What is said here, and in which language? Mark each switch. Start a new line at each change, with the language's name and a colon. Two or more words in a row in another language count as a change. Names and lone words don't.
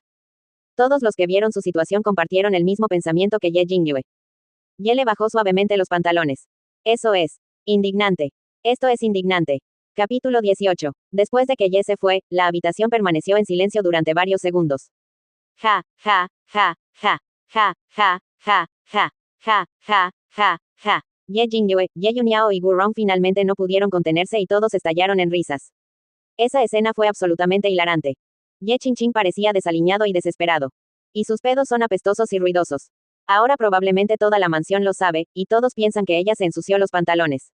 Spanish: Todos los que vieron su situación compartieron el mismo pensamiento que Ye Jingyue. Ye le bajó suavemente los pantalones. Eso es. Indignante. Esto es indignante. Capítulo 18. Después de que Ye se fue, la habitación permaneció en silencio durante varios segundos. Ja, ja, ja, ja, ja, ja, ja, ja, ja, ja, ja, ja. Ye Jingyue, Ye Yuniao y Gu Rong finalmente no pudieron contenerse y todos estallaron en risas. Esa escena fue absolutamente hilarante. Ye Qingqing parecía desaliñado y desesperado. Y sus pedos son apestosos y ruidosos. Ahora probablemente toda la mansión lo sabe, y todos piensan que ella se ensució los pantalones.